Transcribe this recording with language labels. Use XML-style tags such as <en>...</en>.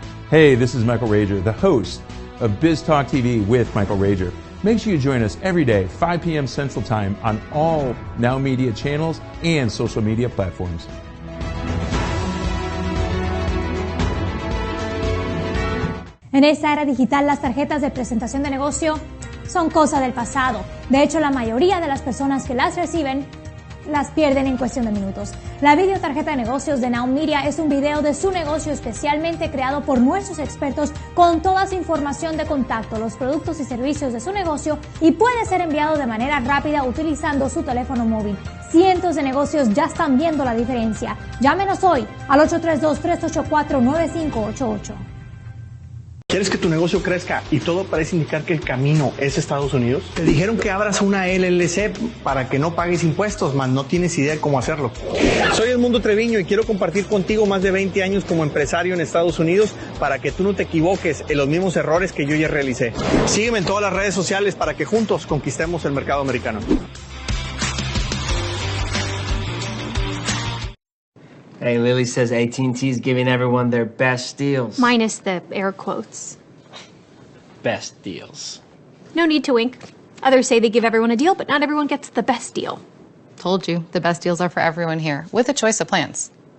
<en>Hey, this is Michael Rager, the host of Biz Talk TV with Michael Rager. Make sure you join us every day, 5 p.m. Central Time, on all Now Media channels and social media platforms.</en> <es>En esta era digital, las tarjetas de presentación de negocio son cosa del pasado. De hecho, la mayoría de las personas que las reciben las pierden en cuestión de minutos. La videotarjeta de negocios de Now Media es un video de su negocio especialmente creado por nuestros expertos con toda su información de contacto, los productos y servicios de su negocio, y puede ser enviado de manera rápida utilizando su teléfono móvil. Cientos de negocios ya están viendo la diferencia. Llámenos hoy al 832-384-9588. ¿Quieres que tu negocio crezca y todo parece indicar que el camino es Estados Unidos? Te dijeron que abras una LLC para que no pagues impuestos, mas no tienes idea de cómo hacerlo. Soy Edmundo Treviño y quiero compartir contigo más de 20 años como empresario en Estados Unidos para que tú no te equivoques en los mismos errores que yo ya realicé. Sígueme en todas las redes sociales para que juntos conquistemos el mercado americano.</es> <en>Hey, Lily says AT&T's giving everyone their best deals. Minus the air quotes. Best deals. No need to wink. Others say they give everyone a deal, but not everyone gets the best deal. Told you, the best deals are for everyone here, with a choice of plans.</en>